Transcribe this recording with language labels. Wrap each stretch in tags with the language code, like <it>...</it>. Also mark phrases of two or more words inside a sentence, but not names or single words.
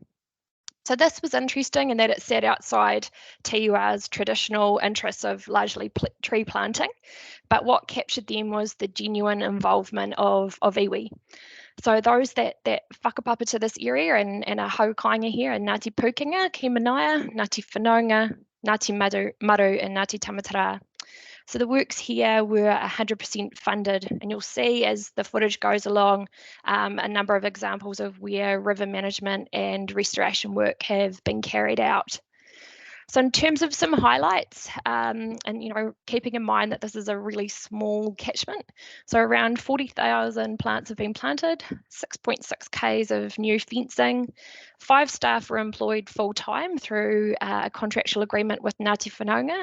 <en>So this was interesting in that it sat outside TUR's traditional interests of largely tree planting, but what captured them was the genuine involvement of iwi. So those that whakapapa to this area and are haukainga here are Ngāti Pukenga, Ki Manaia, Ngāti Whanaunga, Ngāti Maru and Ngāti Tamatara. So the works here were 100% funded, and you'll see as the footage goes along a number of examples of where river management and restoration work have been carried out. So in terms of some highlights, and keeping in mind that this is a really small catchment, so around 40,000 plants have been planted, 6.6 k's of new fencing, 5 staff were employed full-time through a contractual agreement with Ngāti Whanaunga.</en>